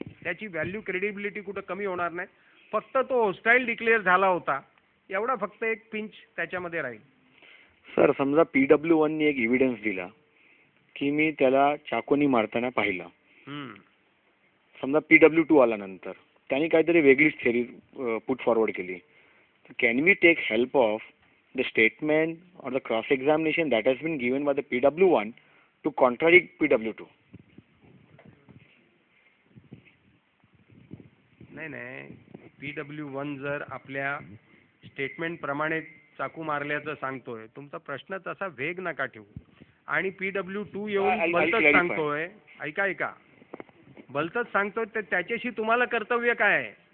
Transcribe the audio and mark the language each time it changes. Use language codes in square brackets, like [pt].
[mr] त्याची value credibility कुठं कमी होणार नाही. फक्त तो होस्टाईल डिक्लेअर झाला होता एवढा फक्त एक पिंच त्याच्यामध्ये राहील. सर समजा PW1 ने एक एव्हिडन्स दिला की मी त्याला चाकूनी मारताना पाहिलं. समजा PW2 आला नंतर त्यांनी काहीतरी वेगळीच थेअरी पुट फॉरवर्ड केली. [en] Can we take help of the statement or the cross examination that has been given by the PW1 to contradict PW2? [mr] नाही, PW1 जर आपल्या स्टेटमेंट प्रमाणे चाकू मारल्याचं सांगतोय, तुमचा प्रश्न तसा वेग नका ठेवू. आणि PW2 येऊन भलतंच सांगतोय, ऐका भलतंच सांगतोय, तर त्याच्याशी तुम्हाला कर्तव्य काय आहे?